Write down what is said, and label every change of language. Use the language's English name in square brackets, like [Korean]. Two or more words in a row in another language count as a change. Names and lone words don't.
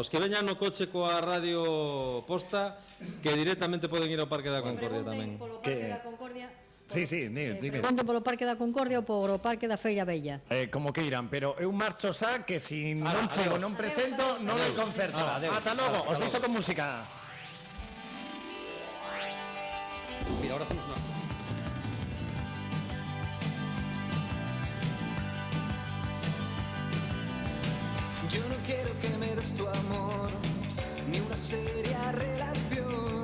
[Galician] Os que veñan no coche coa radio posta, que directamente poden ir ao Parque da Concordia tamén. Polo Parque da Concordia. [Spanish] Sí, dime. [Galician] Pregunten polo Parque da Concordia ou polo Parque da Feira Bella. Como que irán, pero eu marcho xa que si non chego, non presento, non hai concerto. Ata logo, os deixo con música. [Spanish] Mira, ahora hacemos una... Yo no quiero que me des tu amor, ni una seria relación.